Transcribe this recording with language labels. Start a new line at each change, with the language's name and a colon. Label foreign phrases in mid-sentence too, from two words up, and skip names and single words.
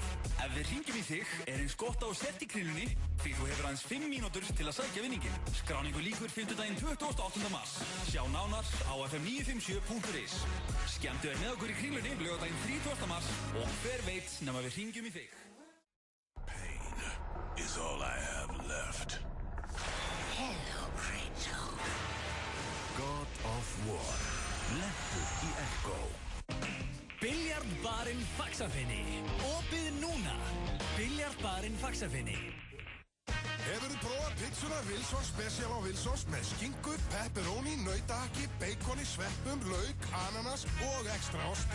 Icelandic: Ef við hringjum í þig er eins gott á sett í Kringlunni því þú hefur aðeins 5 mínútur til að sækja vinningin. Skráningu lýkur 5. 28. mars. Sjá nánar á fm957.is. Skemmtu er með okkur í Kringlunni laugardaginn 30. mars og hver veit nema við hringjum í þig.
English: Pain is all I have left. Hello, Rachel. God of War.
Icelandic: Lentur í Echo. Biljardbarinn Faxafinni. Opið núna. Biljardbarinn Faxafinni. Hefurðu prófað pizzuna Wilsons Special á Wilsons með skinku, pepperoni, nautahakki, baconi, sveppum, lauk, ananas og ekstra osti.